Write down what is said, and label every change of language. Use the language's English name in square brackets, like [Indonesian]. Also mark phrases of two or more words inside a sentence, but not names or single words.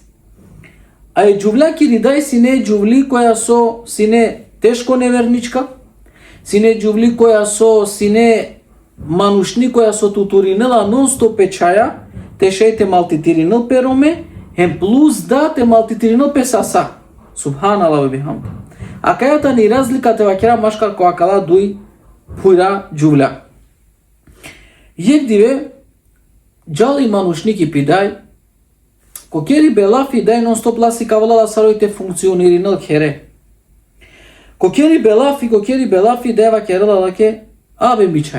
[Romany] А е џувляки ридај сине џувли која со сине тешко неверничка, сине џувли која со сине манушни која со тутуринела нон-стоп печаја, те шејте малтитиринел пероме, хем плюс да те малтитиринел песаса. [Arabic] سبحان الله وبحمده. [Romany] А кајата ни разлика те вакера машкар која кала дуј пујра џувля. Јек диве, џали манушники пидај, кокери белафи дај нон-стоп ласи кавалала сароите функциониринел хере. Кокери белафи дај вакерала лаке, абе бичај.